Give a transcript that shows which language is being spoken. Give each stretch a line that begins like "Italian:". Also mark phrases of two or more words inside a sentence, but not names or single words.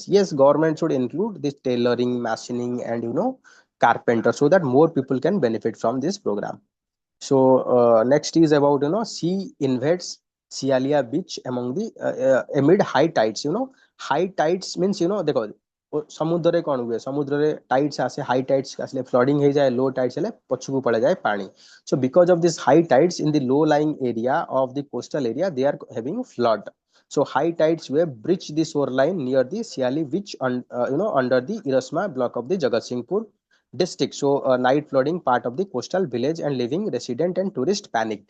English: Yes, government should include this tailoring, machining, and carpenter so that more people can benefit from this program. So next is about sea invades Sialia beach among the amid high tides. High tides means
Odia: देखो ସମୁଦ୍ରରେ କଣ ହୁଏ, ସମୁଦ୍ରରେ ଟାଇଡ୍ସ ଆସେ,
English: high tides
Odia: ଆସିଲେ ଫ୍ଲଡିଂ ହେଇଯାଏ,
English: low tides
Odia: ହେଲେ ପଛକୁ ପଳେଇଯାଏ ପାଣି.
English: So because of this high tides in the low lying area of the coastal area, they are having flood. So high tides wave breach the shoreline near the Siali beach under the Irasma block of the Jagatsinghpur district. So night flooding part of the coastal village and living resident and tourist panicked.